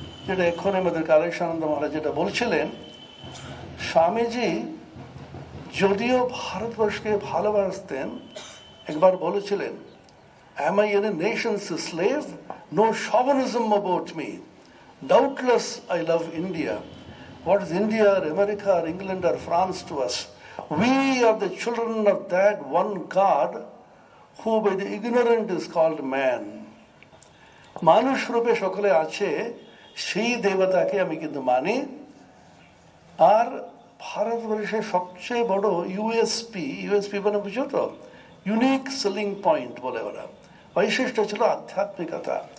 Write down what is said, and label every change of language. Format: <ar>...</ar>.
<bn>যেটা এক্ষুনি আমাদের কালেশানন্দ মহারাজ যেটা বলছিলেন, স্বামীজি যদিও ভারতবর্ষকে ভালোবাসতেন, একবার বলেছিলেন,</bn> <en>"Am I any nation's slave? No chauvinism about me. Doubtless I love India. What is India or America or England or France to us? We are the children of that one God who by the ignorant is called man."</en> <bn>মানুষ রূপে সকলে আছে, সেই দেবতাকে আমি কিন্তু মানি। আর ভারতবর্ষের সবচেয়ে বড় ইউএসপি মানে বুঝো তো, ইউনিক সেলিং পয়েন্ট বলে ওরা, বৈশিষ্ট্য ছিল আধ্যাত্মিকতা।</bn>